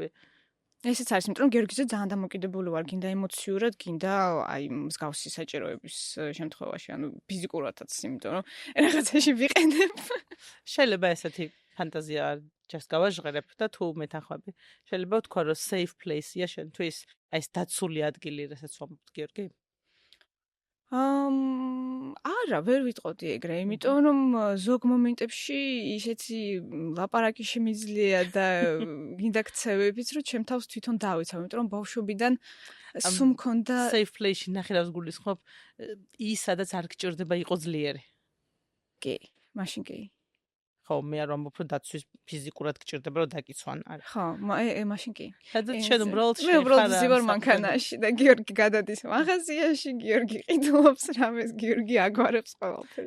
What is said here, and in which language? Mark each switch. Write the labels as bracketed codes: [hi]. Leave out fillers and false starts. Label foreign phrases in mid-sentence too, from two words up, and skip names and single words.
[ka] ესეც არის, იმიტომ რომ გიორგიზე ძალიან დამოკიდებული ვარ, გინდა ემოციურად, გინდა აი მსგავსი საჭიროების შემთხვევაში, ანუ ფიზიკურადაც, იმიტომ რომ რაღაცაში ვიყენებ. შეიძლება ესეთი ფანტაზია ჯერ გავაჟღერებ და თუ მეთანხმები. შეიძლება ვთქვა, რომ [en] safe place- [ka] ია შენთვის, აი ეს დაცული ადგილი, რასაც ვამბობთ, გიორგი? არა, ვერ ვიტყოდი ეგრე, იმიტომ რომ ზოგ მომენტებში ისეთი ლაპარაკი შემიძლია და გინდა ქცევებიც, რომ ჩემ თავს თვითონ დავიცავ, იმიტომ რომ ბავშვობიდან სულ მქონდა [en] safe place- [ka] ში ნახილავს გულისხმობ ის, სადაც არ გჭირდება იყო ძლიერი. კი, მაშინ კი. ხო, მე არ ვამბობ, რომ დაცვის ფიზიკურად გჭირდება, რომ დაკიცვან. არა. ხო, მაშინ კი. სადაც შენ უბრალოდ მე უბრალოდ ზივარ მანქანაში და გიორგი გადადის მაღაზიაში, გიორგი ყიდულობს რამეს, გიორგი აგვარებს ყველაფერს.